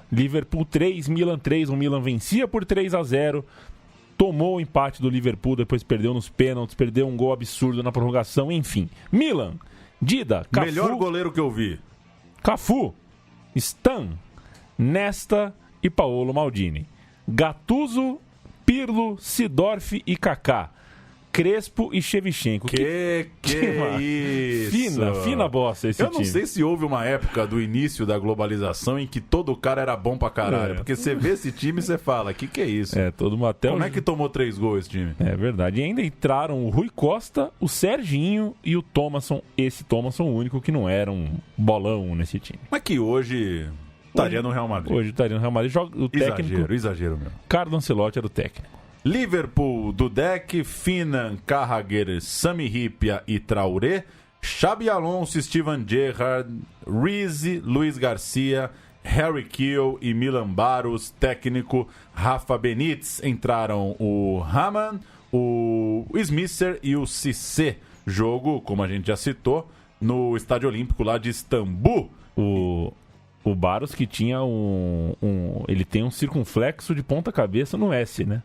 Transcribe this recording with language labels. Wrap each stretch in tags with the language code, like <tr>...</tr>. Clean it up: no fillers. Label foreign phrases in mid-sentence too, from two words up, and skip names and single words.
<pt>Liverpool 3, Milan 3, o Milan vencia por 3-0, tomou o empate do Liverpool, depois perdeu nos pênaltis, perdeu um gol absurdo na prorrogação, enfim. Milan, Dida, Cafu... Melhor goleiro que eu vi. Cafu, Stan, Nesta e Paolo Maldini. Gattuso, Pirlo, Seedorf e Kaká. Crespo e Shevchenko. Que isso! Fina bosta esse time. Eu não sei se houve uma época do início da globalização em que todo cara era bom pra caralho. Porque você vê esse time e você fala, que é isso? Como é que tomou 3 gols esse time? É verdade. E ainda entraram o Rui Costa, o Serginho e o Thomasson. Esse Thomasson, o único que não era um bolão nesse time. Mas que hoje estaria no Real Madrid. Hoje estaria no Real Madrid. O técnico... Exagero mesmo. Carlo Ancelotti era o técnico. Liverpool, Dudek, Finan, Carragher, Sami Hyypiä e Traoré, Xabi Alonso, Steven Gerrard, Reese, Luiz Garcia, Harry Kewell e Milan Baros, técnico Rafa Benítez. Entraram o Hamann, o Smisser e o Cissé. Jogo, como a gente já citou, no Estádio Olímpico lá de Istambul. O Baros que tinha ele tem um circunflexo de ponta cabeça no S, né?</pt>